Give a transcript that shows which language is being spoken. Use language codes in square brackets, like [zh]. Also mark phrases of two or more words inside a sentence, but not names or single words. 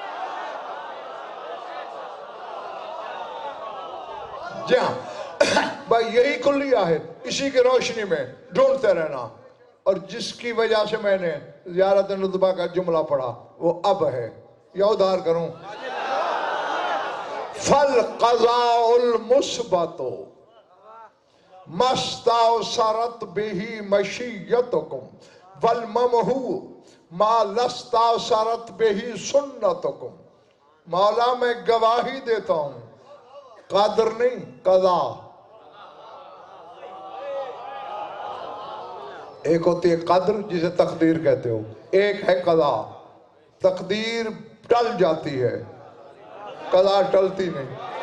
[ur] جی ہاں بھائی، یہی کلیہ ہے، اسی کی روشنی میں ڈھونڈتے رہنا۔ اور جس کی وجہ سے میں نے زیارت ندبہ کا جملہ پڑھا وہ اب ہے، یا ادھار کروں، [ar] فالقضاء المثبت مستأثرت به مشیتکم والممحو ما لاستأثرت به سنتکم۔ [ur] مولا میں گواہی دیتا ہوں، قدر نہیں، قضا۔ ایک ہوتی ہے قدر جسے تقدیر کہتے ہو، ایک ہے قضا۔ تقدیر ٹل جاتی ہے، قضا ٹلتی نہیں۔